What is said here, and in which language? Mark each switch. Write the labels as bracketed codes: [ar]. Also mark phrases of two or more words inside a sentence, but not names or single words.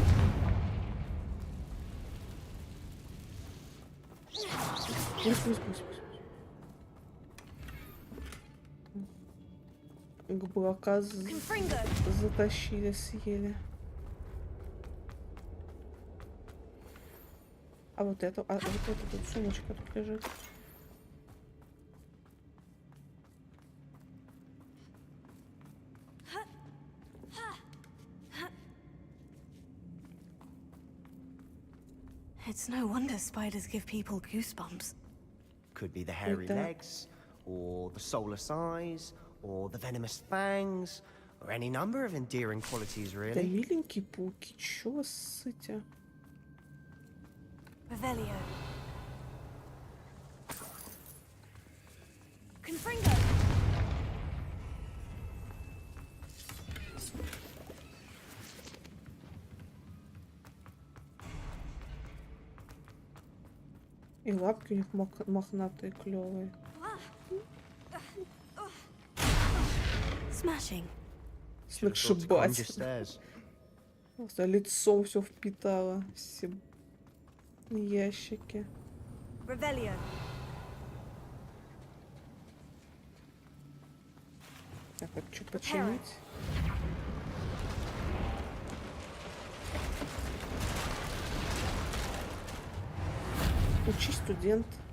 [ru] Пусть. Губака Confringo. затащили, съели. А вот это, вот эта тут сумочка тут лежит. [en] It's no wonder spiders give people goosebumps. Could be the hairy [ru] Это- [en] legs, or the soulless eyes, or the venomous fangs, or any number of endearing qualities, [ru] Да [en] really. [ru] миленькие пауки, чё вас ссыте? Revelio. Confringo. И лапки у них мохнатые, клевые. [en] Smashing. Should've thought to climb your [ru] Сногсшибать. [en] stairs. [ru] Просто лицом все впитало. Все ящики. Revelio. Так, а что починить? Учи, студент.